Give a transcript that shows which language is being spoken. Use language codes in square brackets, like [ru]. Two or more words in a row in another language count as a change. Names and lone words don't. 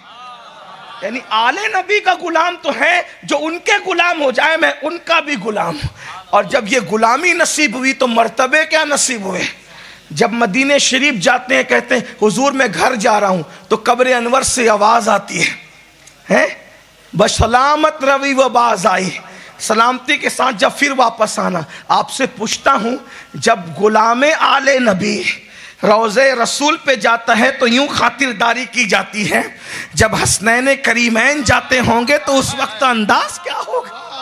[ur] یعنی آل نبی کا غلام تو ہے, جو ان کے غلام ہو جائے میں ان کا بھی غلام ہوں. اور جب یہ غلامی نصیب ہوئی تو مرتبے کیا نصیب ہوئے؟ جب مدینہ شریف جاتے ہیں کہتے ہیں حضور میں گھر جا رہا ہوں, تو قبر انور سے آواز آتی ہے, [fa] بسلامت روی و باز آئی, [ur] سلامتی کے ساتھ جب پھر واپس آنا. آپ سے پوچھتا ہوں, جب غلام آل نبی روضہ رسول پہ جاتا ہے تو یوں خاطرداری کی جاتی ہے, جب حسنین کریمین جاتے ہوں گے تو اس وقت انداز کیا ہوگا؟